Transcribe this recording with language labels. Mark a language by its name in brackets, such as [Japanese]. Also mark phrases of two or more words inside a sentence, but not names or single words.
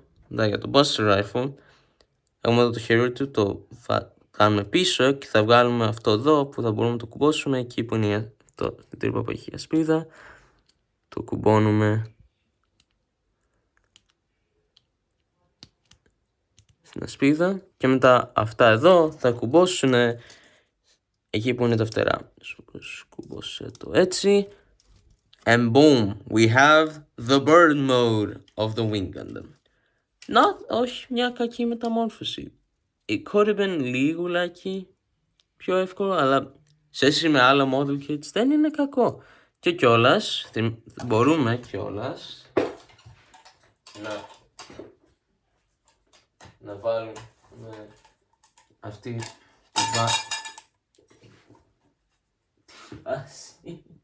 [Greek] Μετά για το Buster Rifle έχουμε εδώ το χέρι του, το κάνουμε πίσω και θα βγάλουμε αυτό εδώ που θα μπορούμε να το κουμπώσουμε εκεί που είναι την τρύπα που έχει η ασπίδα. Το κουμπώνουμε στην ασπίδα και μετά αυτά εδώ θα κουμπώσουν εκεί που είναι τα φτερά. Κουμπώσε το έτσι. [English] And boom, we have the bird mode of the Wing Gundam. [Greek] Όχι μια κακή μεταμόρφωση. [English] It could have been [Greek] λίγουλάκι πιο εύκολο, αλλά σε σχέση με άλλα [English] model kits [Greek] δεν είναι κακό. Και κιόλας, μπορούμε κιόλας να βάλουμε αυτή τη βάση.